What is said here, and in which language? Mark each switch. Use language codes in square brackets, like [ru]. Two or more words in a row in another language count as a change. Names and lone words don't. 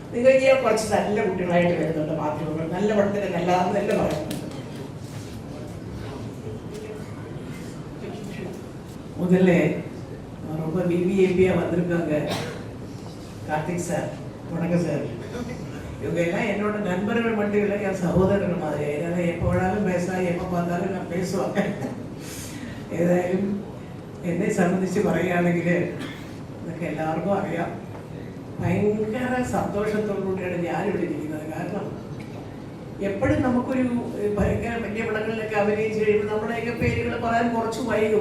[ml] നിങ്ങൾ ചെയ്യാൻ കുറച്ച് നല്ല കുട്ടികളായിട്ട് വരുന്നുണ്ട് മാധ്യമങ്ങൾ. നല്ല പടത്തിന് നല്ലതാണെന്നല്ല പറയുന്നുണ്ട്. [ta] முதல்ல ரொம்ப விவிஐபியா வந்திருக்காங்க கார்த்திக் சார். வணக்கம் சார். இவங்க எல்லாம் என்னோட நண்பர்கள் மட்டும் இல்லை, என் சகோதரர்கள் மாதிரி. ஏன்னா எப்போ வேணாலும் பேசலாம், எப்போ பார்த்தாலும் நான் பேசுவாங்க. [ml] ഏതായാലും എന്നെ സംബന്ധിച്ച് പറയുകയാണെങ്കിൽ ഇതൊക്കെ എല്ലാവർക്കും അറിയാം. ഭയങ്കര സന്തോഷത്തോടുകൂടിയാണ് ഞാനിവിടെ ഇരിക്കുന്നത്. കാരണം എപ്പോഴും നമുക്കൊരു ഭയങ്കര വലിയ പടങ്ങളിലൊക്കെ അഭിനയിച്ച് കഴിയുമ്പോൾ നമ്മുടെയൊക്കെ പേരുകൾ പറയാൻ കുറച്ച് വൈകും.